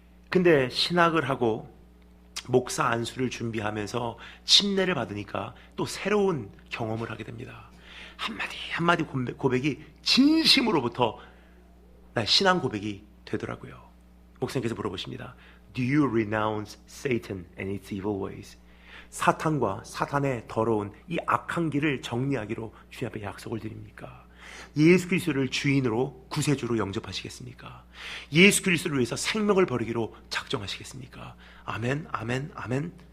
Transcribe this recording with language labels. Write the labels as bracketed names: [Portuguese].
[Korean] 근데 신학을 하고 목사 안수를 준비하면서 침례를 받으니까 또 새로운 경험을 하게 됩니다. 한마디 고백이 진심으로부터 나의 신앙 고백이 되더라고요. 목사님께서 물어보십니다. [English] Do you renounce Satan and its evil ways? [Korean] 사탄과 사탄의 더러운 이 악한 길을 정리하기로 주님 앞에 약속을 드립니까? 예수 그리스도를 주인으로 구세주로 영접하시겠습니까? 예수 그리스도를 위해서 생명을 버리기로 작정하시겠습니까? 아멘, 아멘, 아멘.